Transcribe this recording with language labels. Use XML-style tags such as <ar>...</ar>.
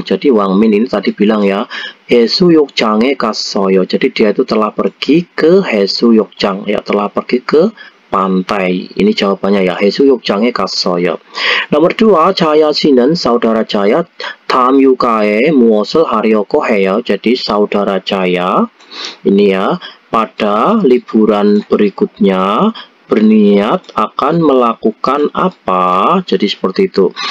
<id>Jadi Wang Min ini tadi bilang ya,</id> <ko>해수욕장에 갔어요.</ko> <id>Jadi dia itu telah pergi ke 해수욕장, ya telah pergi ke pantai. Ini jawabannya ya,</id> <ko>해수욕장에 갔어요. Nomor 2, Jaya 씨는</ko> <id>saudara</id> <ko>Jaya 다음 휴가에 무엇을 하려고 해요?</ko> <id>Jadi saudara Jaya ini ya, pada liburan berikutnya berniat akan melakukan apa? Jadi seperti itu.</id>